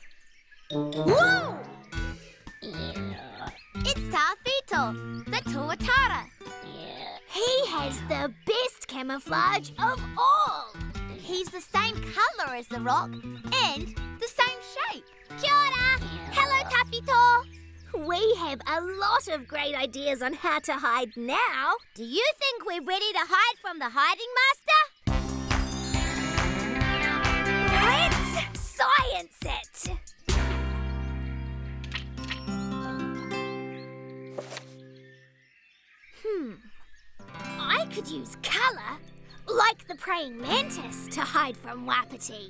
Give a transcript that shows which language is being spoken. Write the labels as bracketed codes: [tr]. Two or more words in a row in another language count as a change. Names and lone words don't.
[en] Whoa! It's Tawhito, the tuatara. He has the best camouflage of all. He's the same colour as the rock and the same shape. [mi] Kia ora! [en] Hello, Tawhito. We have a lot of great ideas on how to hide now. Do you think we're ready to hide from the hiding master? Let's science it! I could use colour, like the praying mantis, to hide from Wapiti.